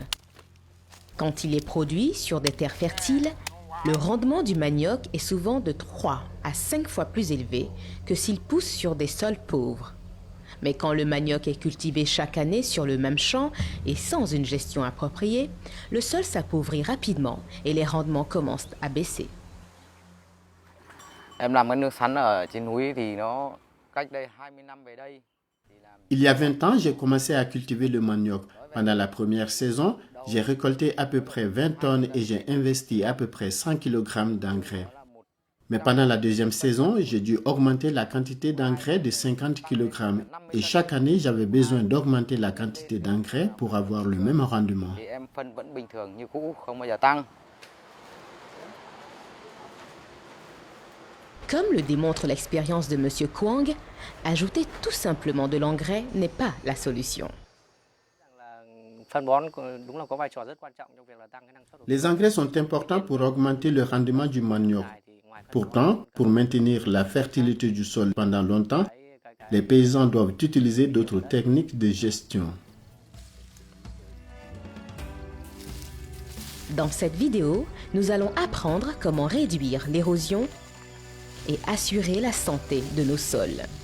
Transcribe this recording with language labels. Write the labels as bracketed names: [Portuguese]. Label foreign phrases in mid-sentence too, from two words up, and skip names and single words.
[French] Quand il est produit sur des terres fertiles, le rendement du manioc est souvent de 3 à 5 fois plus élevé que s'il pousse sur des sols pauvres. Mais quand le manioc est cultivé chaque année sur le même champ et sans une gestion appropriée, le sol s'appauvrit rapidement et les rendements commencent à baisser. [Vietnamese] Em làm cái nương sắn ở trên núi thì nó cách đây 20 năm về đây. [French] Il y a 20 ans, j'ai commencé à cultiver le manioc. Pendant la première saison, j'ai récolté à peu près 20 tonnes et j'ai investi à peu près 100 kg d'engrais. Mais pendant la deuxième saison, j'ai dû augmenter la quantité d'engrais de 50 kg. Et chaque année, j'avais besoin d'augmenter la quantité d'engrais pour avoir le même rendement. [Vietnamese] Thì em phân vẫn bình thường như cũ, không bao giờ tăng. [French] Comme le démontre l'expérience de M. Quang, ajouter tout simplement de l'engrais n'est pas la solution. [Vietnamese] Phân bón đúng là có vai trò rất quan trọng trong việc là tăng cái năng suất. [French] Les engrais sont importants pour augmenter le rendement du manioc. Pourtant, pour maintenir la fertilité du sol pendant longtemps, les paysans doivent utiliser d'autres techniques de gestion. Dans cette vidéo, nous allons apprendre comment réduire l'érosion et assurer la santé de nos sols.